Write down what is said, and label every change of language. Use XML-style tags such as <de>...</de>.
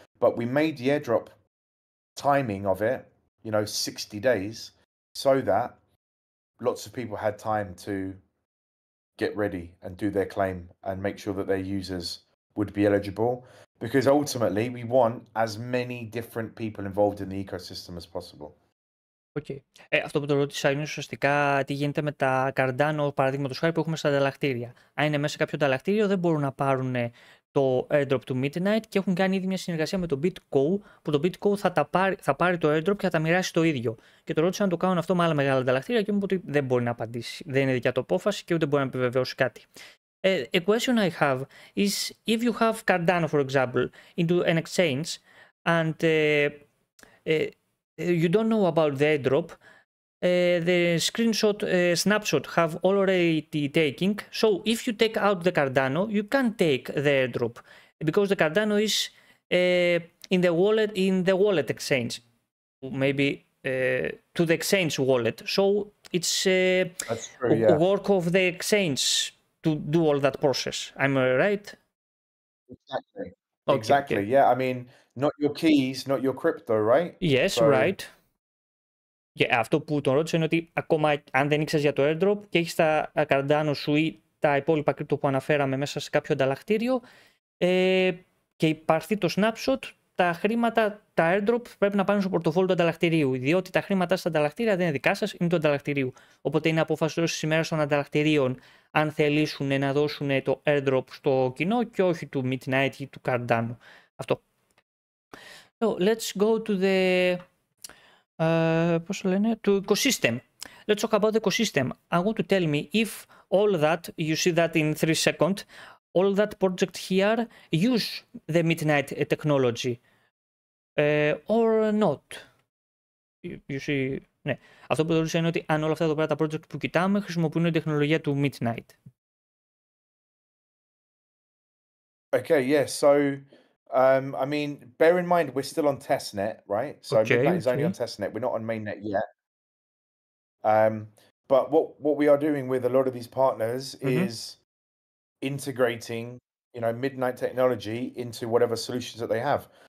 <en>But we made the airdrop timing of it, you know, 60 days, so that lots of people had time to get ready and do their claim and make sure that their users would be eligible. Because ultimately, we want as many different people involved in the ecosystem as possible. Okay.</en> <el>Αυτό που το ρώτησα είναι ουσιαστικά τι γίνεται με τα Cardano, παραδείγματος χάρη, που έχουμε στα ανταλλακτήρια. Αν είναι μέσα σε κάποιο ανταλλακτήριο, δεν μπορούν να πάρουν το airdrop του Midnight και έχουν κάνει ήδη μια συνεργασία με το BitGo, που το BitGo θα πάρει το airdrop και θα τα μοιράσει το ίδιο. Και το ρώτησα να το κάνουν αυτό με άλλα μεγάλα ανταλλακτήρια και μου είπε ότι δεν μπορεί να απαντήσει. Δεν είναι δικιά του απόφαση και ούτε μπορεί να επιβεβαιώσει κάτι.</el> <en>A question I have is if you have Cardano, for example, into an exchange and you don't know about the airdrop, the snapshot have already taken. So if you take out the Cardano, you can take the airdrop because the Cardano is in the wallet exchange, maybe to the exchange wallet. So it's That's true, yeah. work of the exchange to do all that process. Am I right? Exactly. Okay, Exactly. okay. Yeah. I mean, not your keys, not your crypto, right? Yes, So- right.</en> <el>Και αυτό που τον ρώτησα είναι ότι ακόμα αν δεν ήξερες για το airdrop και έχεις τα Cardano σου ή τα υπόλοιπα crypto που αναφέραμε μέσα σε κάποιο ανταλλακτήριο, και υπάρξει το snapshot, τα χρήματα, τα airdrop πρέπει να πάνε στο πορτοφόλι του ανταλλακτηρίου. Διότι τα χρήματα στα ανταλλακτήρια δεν είναι δικά σας, είναι του ανταλλακτηρίου. Οπότε είναι απόφαση σήμερα των ανταλλακτηρίων αν θελήσουν να δώσουν το airdrop στο κοινό και όχι του Midnight ή του Cardano. Αυτό.</el> <en>So, let's go to the</en> <el>πώς το λένε,</el> <en>to ecosystem. Let's talk about the ecosystem. I want to tell me if all that, you see that in 3 seconds, all that project here use the Midnight technology or not. You see,</en> <el>ναι. Αυτό που θεωρούσα είναι ότι αν όλα αυτά εδώ πέρα τα project που κοιτάμε χρησιμοποιούν την τεχνολογία του Midnight.</el> <en>Okay, yeah. So, I mean, bear in mind we're still on testnet, right? So Midnight is only on testnet. We're not on mainnet yet. But what we are doing with a lot of these partners is integrating, Midnight technology into whatever solutions that they have.</en>